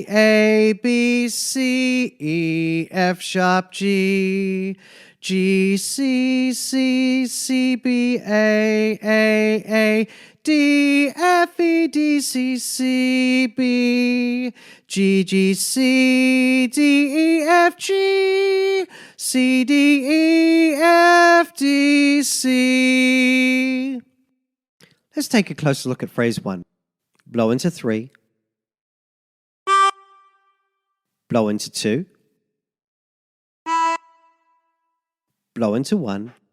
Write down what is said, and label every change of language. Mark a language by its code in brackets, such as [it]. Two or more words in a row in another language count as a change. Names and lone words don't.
[en] A, B, C, E, F sharp, G, G, C, C, C, B, A, D, F, E, D, C, C, B, G, G, C, D, E, F, G, C, D, E, F, D, C. Let's take a closer look at phrase 1. Blow into 3. Blow into 2. Blow into 1.